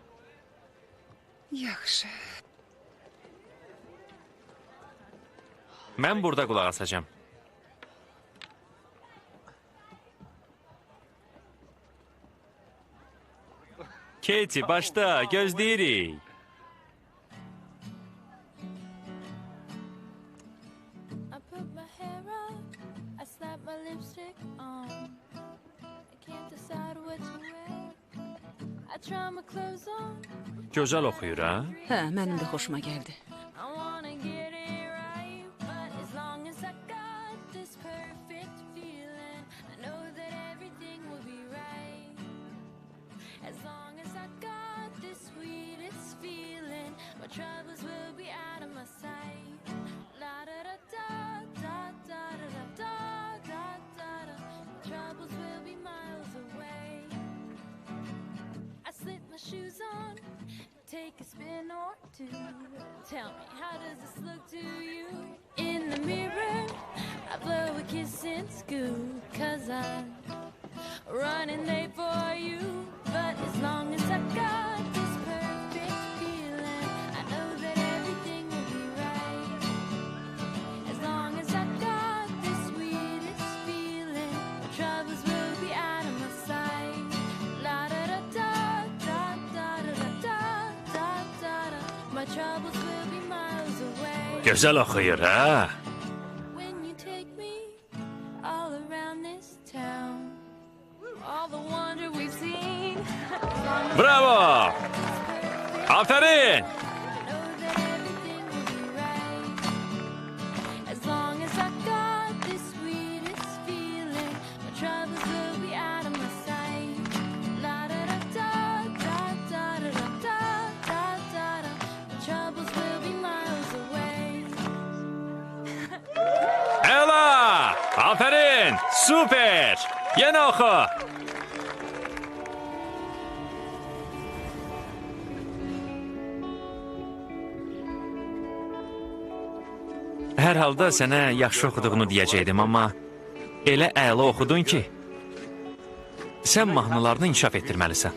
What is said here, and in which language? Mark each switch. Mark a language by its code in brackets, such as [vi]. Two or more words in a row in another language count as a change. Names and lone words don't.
[az] Yaxşı. Mən burada qulaq asacağam. Katie, başda, gözləyirik. [en] I put my hair up, I slap my lipstick on. I can't decide what to wear. I try my clothes on. [az] Gözəl oxuyur, ha? Hə, mənim də xoşuma gəldi. [en] I wanna get it right, but as long as I got this perfect feeling, I know that everything will be right. As long as I got this sweetest feeling, my troubles will be out of my my sight. La da da da da da da da da da da. Troubles will be miles away. I slip my shoes on, take a spin or two. Tell me, how does this look to you? In the mirror, I blow a kiss and scoot. 'Cause I'm running late for you. But as long as I got this perfect feeling, I know that everything will be right. As long as I got the sweetest feeling, my troubles will be out of my sight. La da da da da da da da da da da. My troubles will be miles away. [az] Gözəl oxuyur, hə? [en] When you take me all around this town, all the wonder we've seen. As long as [az] Bravo! [en] it's perfect, [az] Aferin! [en] I know that everything will be right. As long as I got the sweetest feeling, my troubles will be out of my sight. La da da da da da da da da da da. My troubles will be miles away. [az] Əla! Aferin! Super! Yenə oxu! Hər halda sənə yaxşı oxuduğunu deyəcəkdim, amma elə əla oxudun ki, sən mahnılarını inkişaf etdirməlisən.